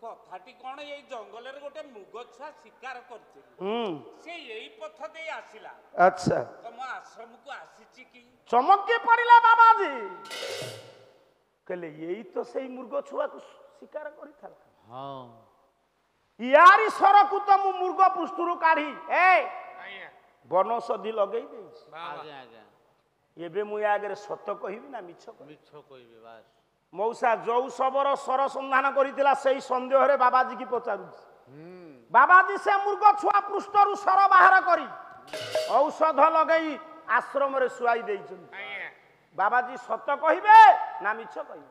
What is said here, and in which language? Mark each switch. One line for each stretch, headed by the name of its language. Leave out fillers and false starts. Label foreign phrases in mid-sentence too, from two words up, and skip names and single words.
Odia: କଥାଟି କଣ ଏଇ ଜଙ୍ଗଲରେ ଗୋଟେ ମୁଗ ଛୁଆ ଶିକାର କରିଥିଲି ସେ ଏଇ ପଥ ଦେଇ ଆସିଲା ଆଚ୍ଛା ତମ ଆଶ୍ରମକୁ ଆସିଛି କି ଚମକି ପଡ଼ିଲା ବାବାଜୀ କହିଲେ ଏଇ ତ ସେଇ ମୃଗ ଛୁଆକୁ ଶିକାର କରିଥିଲା ହଁ ଇୟାରି ସରକୁ ତୋ ମୁ ମୃଗ ପୃଷ୍ଠରୁ କାଢ଼ି ବନୌଷଧି ଲଗେଇ ଦେଇଛି ଆଜ୍ଞା ଆଜ୍ଞା ଏବେ ମୁଁ ୟା ଆଗରେ ସତ କହିବି ନା ମିଛ କହିବି ମିଛ କହିବି ବାସ୍ ମଉସା ଯୋଉ ଶବର ସର ସନ୍ଧାନ କରିଥିଲା ସେଇ ସନ୍ଦେହରେ ବାବାଜୀ କି ପଚାରୁଛି ବାବାଜୀ ସେ ମୃଗ ଛୁଆ ପୃଷ୍ଠରୁ ସର ବାହାର କରି ଔଷଧ ଲଗେଇ ଆଶ୍ରମରେ ଶୁଆଇ ଦେଇଛନ୍ତି ବାବାଜୀ ସତ କହିବେ ନା ମିଛ କହିବେ